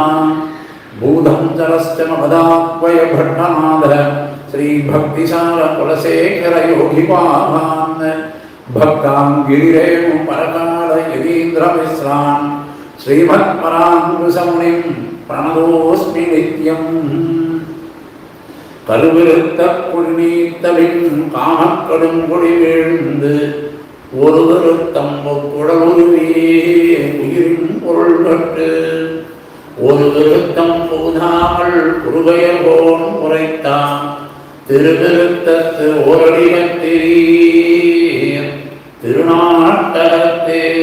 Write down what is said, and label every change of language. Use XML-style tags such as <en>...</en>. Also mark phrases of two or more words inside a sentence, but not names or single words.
<sa>भूतं चरश्च मदात्वय भट्टनाथ श्रीभक्तिसार कुलशेखर योगिपाभान्. भक्तां गिरिरेणु परकाल यतीन्द्रमिश्रान् श्रीमत्पराङ्कुशमुनिं प्रणतोऽस्मि नित्यम्.</sa> <ta>கருவிருத்த குடிநீத்தலின் காமக்கடும் குடி வீழ்ந்து ஒரு திருத்தம் குடலுருவியே உயிரின் பொருள் கட்டு ஒரு திருத்தம் போதாமல் குருகையர்கோன் உரைத்தான் திருவிருத்தத்து ஓரடிவத்திரி திருநாட்டகத்தே.</ta>